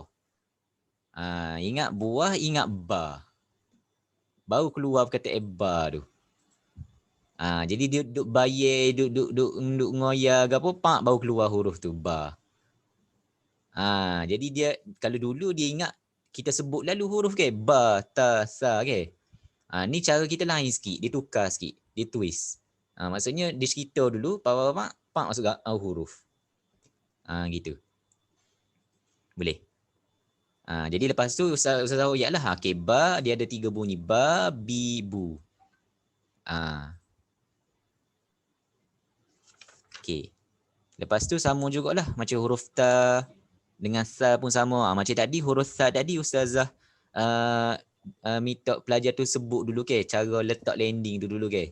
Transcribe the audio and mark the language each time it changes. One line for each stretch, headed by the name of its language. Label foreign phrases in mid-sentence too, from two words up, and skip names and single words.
Malay: Ingat buah, ingat bar. Baru keluar perkataan bar tu. Jadi dia duduk bayar, duduk ngoyak ke apa, pak baru keluar huruf tu, bar. Jadi dia, kalau dulu dia ingat kita sebut lalu huruf ke, ba, ta, sa ke. Ni cara kita lain sikit, dia tukar sikit, dia twist. Maksudnya dia cerita dulu, pak masuk huruf. Gitu. Boleh. Jadi lepas tu Ustaz Hoyak lah, okay, ba dia ada 3 bunyi, ba, bi, bu. Okay. Lepas tu sama jugalah macam huruf ta dengan sa pun sama. Macam tadi huruf sa tadi Ustazah minta pelajar tu sebut dulu ke, cara letak landing tu dulu ke.